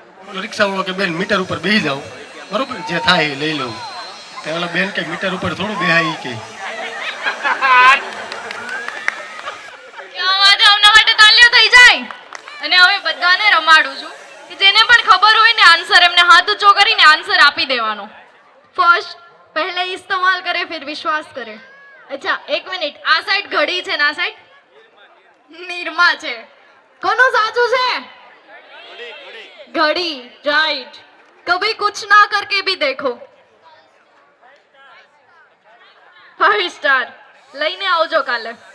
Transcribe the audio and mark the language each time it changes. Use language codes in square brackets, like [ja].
[gu] ઓલો રિક્ષાવાળો કે બેન મીટર ઉપર બેસી જાવ, બરોબર, જે થાય એ લઈ લઉં. તો ઓલા બેન કે મીટર ઉપર થોડું બેહાય કે. આમના માટે તાલીઓ થઈ જાય. અને હવે બધાને રમાડું છું કે જેને પણ ખબર હોય ને આન્સર, એમને હાથ ઊંચો કરીને આન્સર આપી દેવાનો. [hi] ફર્સ્ટ पहले इस्तेमाल करे फिर विश्वास करे. अच्छा, एक मिनिट. [gu] आ साइड घड़ी છે ને આ સાઈડ નિર્મા છે. કોનું સાચું છે? घड़ी. राइट. [hi] कभी कुछ ना करके भी देखो. [gu] 5 स्टार લઈને આવજો કાલે.